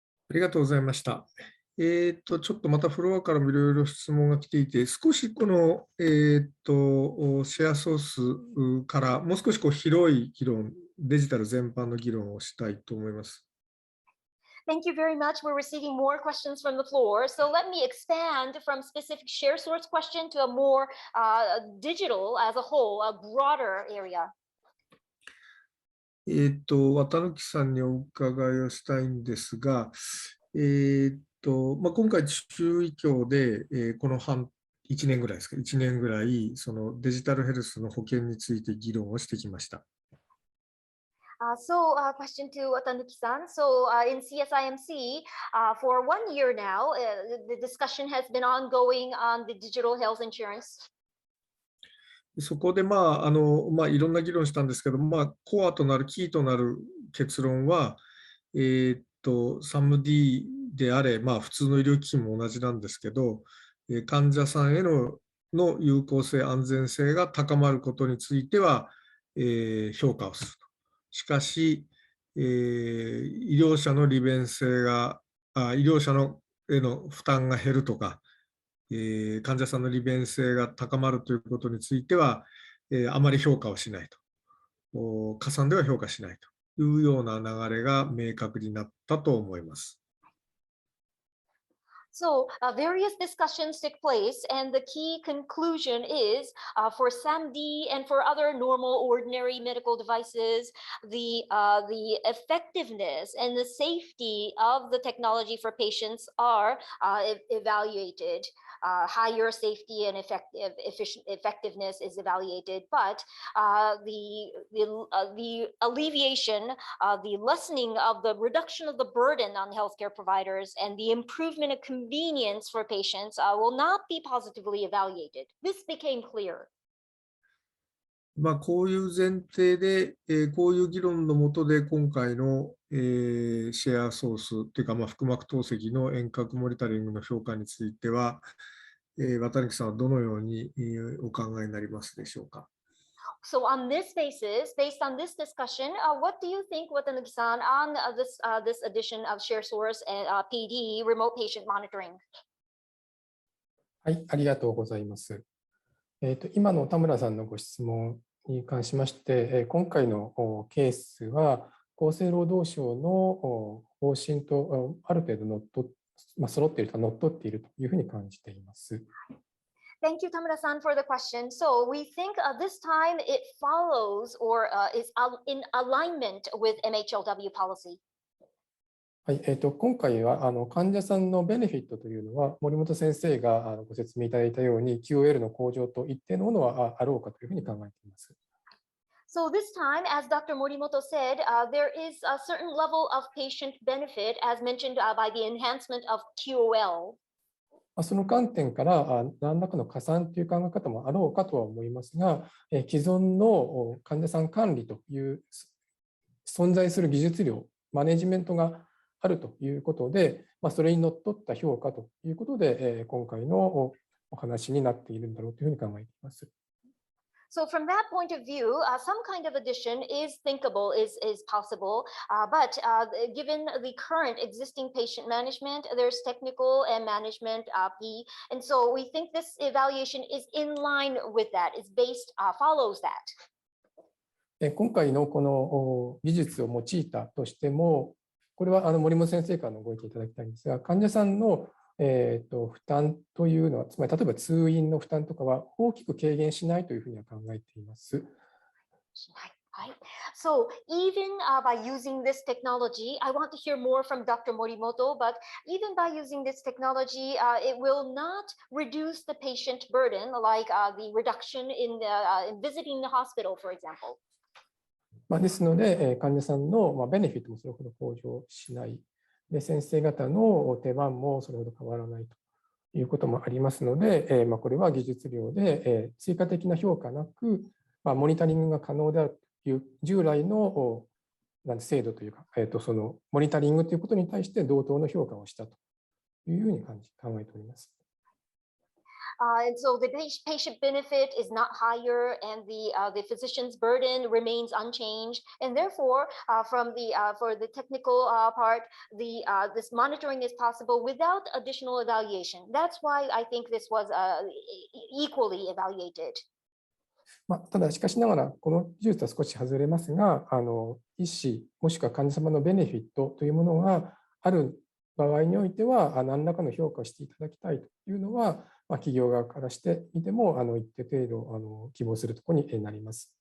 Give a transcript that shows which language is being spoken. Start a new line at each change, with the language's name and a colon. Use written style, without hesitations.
Japanese: ありがとうございました。ちょっとまたフロアからもいろいろ質問が来ていて、少しこの、シェアソースからもう少し広い議論、デジタル全般の議論をしたいと思います。
English: Thank you very much. We're receiving more questions from the floor. So let me expand from specific share source question to a more digital as a whole, a broader area.
Japanese: 綿貫さんにお伺いをしたいんですが、今回、中医協で、この1年ぐらいですか、1年ぐらい、そのデジタルヘルスの保険について議論をしてきました。
English: Question to Watanuki-san. In CSIMC, for 1 year now, the discussion has been ongoing on the digital health insurance.
Japanese: そこで、いろんな議論したんですけど、コアとなる、キーとなる結論は、SAMD であれ、普通の医療機器も同じなんですけど、患者さんへの有効性、安全性が高まることについては、評価をすると。しかし、医療者の利便性が、医療者への負担が減るとか、患者さんの利便性が高まるということについては、あまり評価をしないと。加算では評価しないというような流れが明確になったと思います。
English: So various discussions took place, and the key conclusion is for SAMD and for other normal, ordinary medical devices, the effectiveness and the safety of the technology for patients are evaluated. Higher safety and effectiveness is evaluated, but the alleviation, the lessening of the reduction of the burden on healthcare providers and the improvement of convenience for patients will not be positively evaluated. This became clear.
Japanese: まあ、こういう前提で、こういう議論の下で今回の、シェアソースというか、まあ、腹膜透析の遠隔モニタリングの評価については、綿貫さんはどのようにお考えになりますでしょうか。
English: So on this basis, based on this discussion, what do you think, Watanuki-san, on this edition of ShareSource and PD, remote patient monitoring?
Japanese: はい、ありがとうございます。今の田村さんのご質問に関しまして、今回のケースは厚生労働省の方針とある程度揃っていると乗っ取っているというふうに感じています。
English: Thank you, Tamura-san, for the question. So we think this time it follows or is in alignment with MHLW policy.
Japanese: はい、今回は患者さんのベネフィットというのは森本先生がご説明いただいたように QOL の向上と一定のものはあろうかというふうに考えています。
English: So this time, as Dr. Morimoto said, there is a certain level of patient benefit as mentioned by the enhancement of QOL.
Japanese: その観点から何らかの加算という考え方もあろうかとは思いますが、既存の患者さん管理という存在する技術量、マネジメントがあるということで、それにのっとった評価ということで、今回のお話になっているんだろうというふうに考えています。
English: So from that point of view, some kind of addition is thinkable, is possible, but given the current existing patient management, there's technical and management fee, and so we think this evaluation is in line with that, is based, follows that.
Japanese: 今回のこの技術を用いたとしても、これは森本先生からのご意見いただきたいんですが、患者さんの負担というのは、つまり例えば通院の負担とかは大きく軽減しないというふうには考えています。
English: So even by using this technology, I want to hear more from Dr. Morimoto, but even by using this technology, it will not reduce the patient burden, like the reduction in visiting the hospital, for example.
Japanese: ですので、患者さんのベネフィットもそれほど向上しない。で、先生方の手番もそれほど変わらないということもありますので、これは技術量で追加的な評価なく、モニタリングが可能であるという従来の制度というか、そのモニタリングということに対して同等の評価をしたというふうに考えております。
English: And so the patient benefit is not higher, and the physician's burden remains unchanged, and therefore, for the technical part, this monitoring is possible without additional evaluation. That's why I think this was equally evaluated.
Japanese: ただしかしながらこの技術は少し外れますが、医師もしくは患者様のベネフィットというものがある場合においては何らかの評価をしていただきたいというのは、企業側からしてみても一定程度希望するところになります。